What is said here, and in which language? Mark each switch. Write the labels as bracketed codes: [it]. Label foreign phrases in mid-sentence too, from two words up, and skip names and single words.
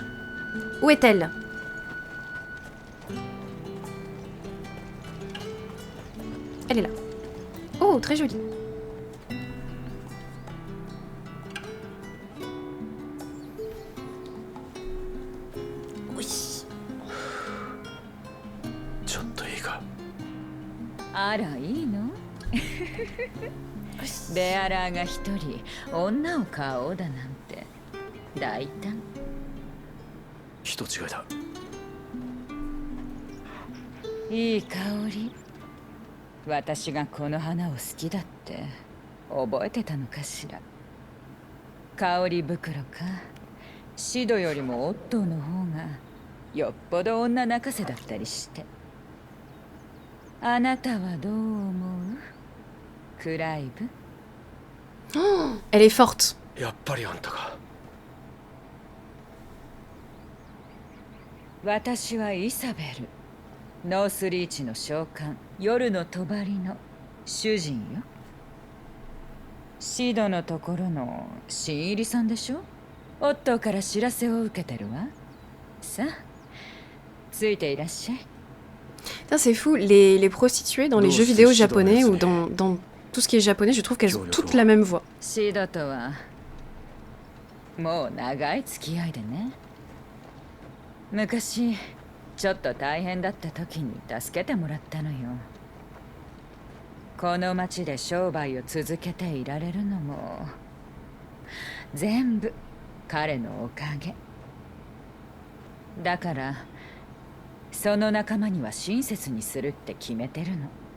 [fr] Où est-elle? Elle est là. Oh, très jolie. Oui. [ja] ちょっといいか。あらいいのベアラーが一人女を買おうだなんて大胆。人違いだ。いい香り。私がこの花を好きだって覚えてたのかしら。香り袋か。シドよりもオットーの方がよっぽど女泣かせだったりして。あなたはどう思う？クライブ。 [fr] Elle est forte. [ja] やっぱりあんたか。私はイサベル。ノースリーチの召喚、夜の帳の主人よ。シドのところの新入りさんでしょ。オットーから知らせを受けてるわ。さあ、ついていらっしゃい。 [fr] Putain, c'est fou, les prostituées dans les jeux vidéo japonais ou dans tout ce qui est japonais, je trouve qu'elles ont toutes la même voix. [ja] シドとはもう長い付き合いでね。昔ちょっと大変だった時に助けてもらったのよ。この町で商売を続けていられるのも全部彼のおかげだから、その仲間には親切にするって決めてるの。